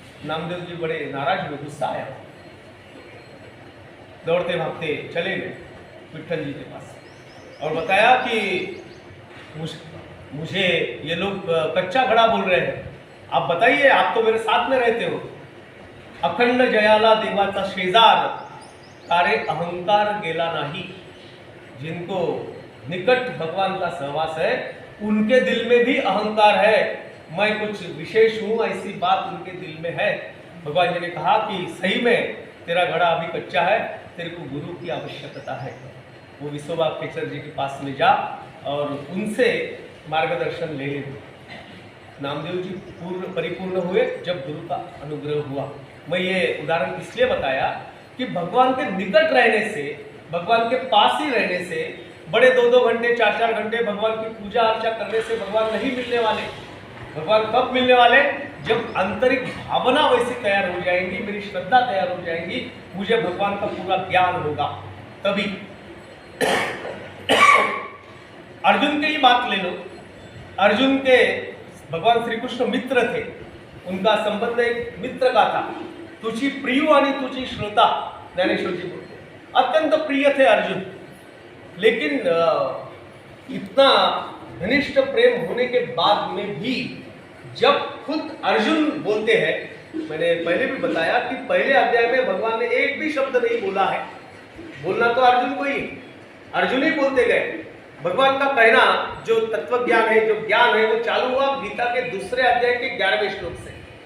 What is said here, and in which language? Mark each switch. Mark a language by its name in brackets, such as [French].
[Hindi] नामदेव जी बड़े नाराज हुए, गुस्सा आया, दौड़ते भागते चले गए विठल जी के पास और बताया कि मुझे ये लोग कच्चा घड़ा बोल रहे हैं, आप बताइए, आप तो मेरे साथ में रहते हो. [Marathi] अखंड जयाला देवाचा शेजार, तारे अहंकार गेला नाही. [Hindi] जिनको निकट भगवान का सहवास है उनके दिल में भी अहंकार है, मैं कुछ विशेष हूँ ऐसी बात उनके दिल में है. भगवान जी ने कहा कि सही में तेरा घड़ा अभी कच्चा है, तेरे को गुरु की आवश्यकता है. वो विश्वभा केसर जी के पास में जा और उनसे मार्गदर्शन ले ले. नामदेव जी परिपूर्ण हुए जब गुरु का अनुग्रह हुआ. मैं ये उदाहरण इसलिए बताया कि भगवान के निकट रहने से, भगवान के पास ही रहने से, बड़े 2-2 घंटे 4-4 घंटे भगवान की पूजा अर्चा करने से भगवान नहीं मिलने वाले. भगवान कब मिलने वाले? जब आंतरिक भावना वैसी तैयार हो जाएंगी, मेरी श्रद्धा तैयार हो जाएगी, मुझे भगवान का पूरा ज्ञान होगा, तभी. अर्जुन की ही बात ले लो. अर्जुन के भगवान श्री कृष्ण मित्र थे, उनका संबंध एक मित्र का था. [Marathi] तुझी प्रिय आणि तुझी श्रोता, [Hindi] ज्ञानेश्वर जी बोलते, अत्यंत प्रिय थे अर्जुन. लेकिन इतना घनिष्ठ प्रेम होने के बाद में भी जब खुद अर्जुन बोलते हैं, मैंने पहले भी बताया कि पहले अध्याय में भगवान ने एक भी शब्द नहीं बोला है. बोलना तो अर्जुन को ही, अर्जुन ही बोलते गए. भगवान का कहना जो तत्व ज्ञान है, जो ज्ञान है, वो चालू हुआ गीता के दूसरे अध्याय के 11वें श्लोक से.